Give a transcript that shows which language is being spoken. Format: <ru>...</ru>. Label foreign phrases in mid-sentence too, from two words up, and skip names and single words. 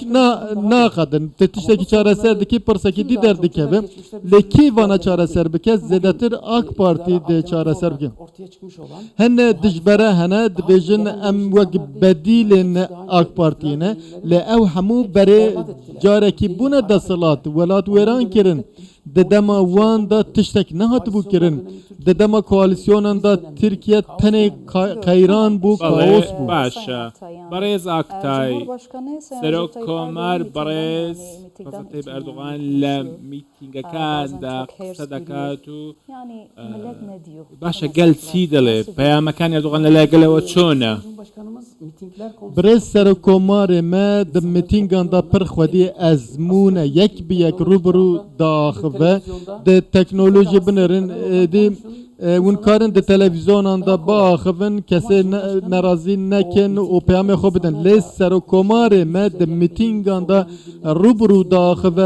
<ku>naqedin te tiştekî çareser dikî pirsekî dî derdikeve lê kî vana çareser bike zêdetir AK Parti dê çareser bike hene dijbere hene dibêjin em wek bedîlên AK Partiyê ne lê ew hemû berê carekî bûne desthilat welat wêran kirin di dema wan da tiştek nehatibû kirin di dema koalîsyonan da Tirkiye tenê qeyran bû kaos bû</ku> <ckb>باشە بەڕێز ئاکتای سەرۆک کۆمار بەڕێز ڕەسەتەیب ئەردوغان لە میتینگەکاندا قسە دەکات و باشە گەل چی دەڵێ پەیامەکانی ئەردوغان لەلایەگەلەوە چۆنە</ckb> <ku>برێز سەرۆک کۆمارê me di mîtîngan da pir xwedî ezmûne yek bi yek rûbirû daxive di teknolojî binêrin êdî hûn karin di televîzyonan da biaxivin kesê nerazî nekin û peyamê xwe bidin lê serokkomarê me di mîtîngan da rûbirû daxive</ku>